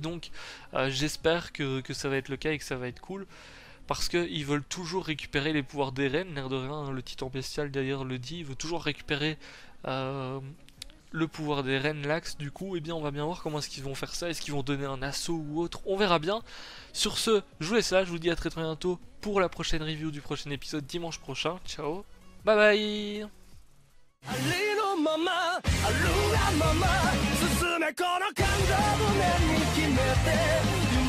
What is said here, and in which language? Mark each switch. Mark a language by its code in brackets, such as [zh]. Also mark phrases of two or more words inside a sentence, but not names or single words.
[fr] Donc j'espère que ça va être le cas et que ça va être cool, parce qu'ils veulent toujours récupérer les pouvoirs d'Eren, l'air de rien, hein, le titan bestial d'ailleurs le dit, il veut toujours récupérer le pouvoir d'Eren, l'axe. Du coup on va bien voir comment est-ce qu'ils vont faire ça, est-ce qu'ils vont donner un assaut ou autre, on verra bien. Sur ce, je vous laisse là, je vous dis à très bientôt pour la prochaine review du prochain épisode dimanche prochain. [en] Ciao, bye bye. [ja] ありのままあるがまま進めこの感情を胸に決めて